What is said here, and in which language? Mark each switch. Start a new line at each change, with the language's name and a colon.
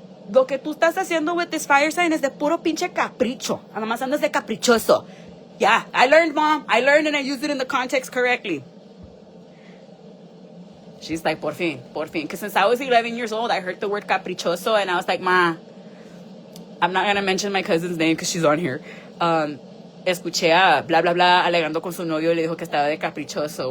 Spanish: Lo que tú estás haciendo
English: with this fire sign
Spanish: es de puro pinche capricho. Además andas de caprichoso.
English: Yeah, I learned, Mom. I learned and I used it in the context correctly. She's like,
Spanish: por fin.
English: Because since I was 11 years old, I heard the word caprichoso and I was like, Ma, I'm not going to mention my cousin's name because she's on here.
Spanish: Escuché a bla, bla, bla, alegando con su novio, le dijo que estaba de caprichoso.